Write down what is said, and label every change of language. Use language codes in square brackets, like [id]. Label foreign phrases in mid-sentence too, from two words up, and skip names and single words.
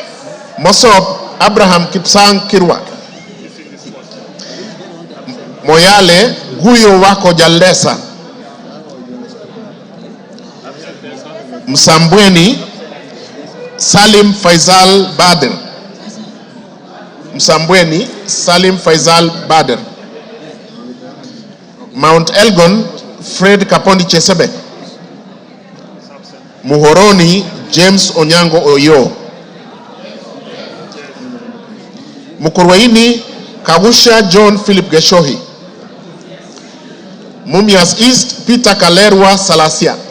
[en] Mosop Abraham Kipsang Kirwa. Moyale Guyo Wako Jalesa. Msambweni Salim Faisal Bader. Msambweni Salim Faisal Bader. Mount Elgon Fred Kapondi Chesebe. Muhoroni James Onyango Oyo. Mukurwaini Kawusha John Philip Geshohi. Mumias East Peter Kalerwa Salasia.